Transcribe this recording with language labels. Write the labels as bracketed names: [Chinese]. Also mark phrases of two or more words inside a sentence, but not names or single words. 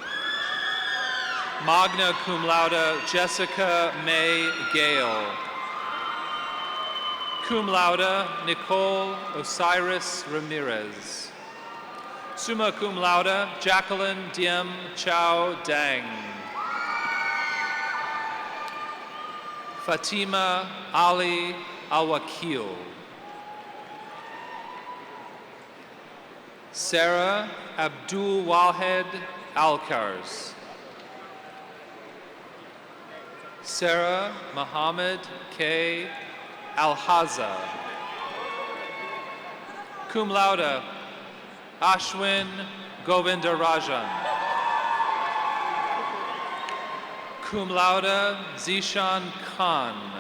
[Latin] Magna cum laude, [English] Jessica May Gale. [Latin] Cum laude, [English] Nicole Osiris Ramirez. [Latin] Summa cum laude, [English] Jacqueline Diem Chow Dang. Fatima Ali Al-Wakil. Sarah Abdul Wahed Alkars. Sarah Muhammad K. Alhaza. [Latin] Cum laude, [English] Ashwin Govindarajan. [Latin] Cum laude, [English] Zishan Khan.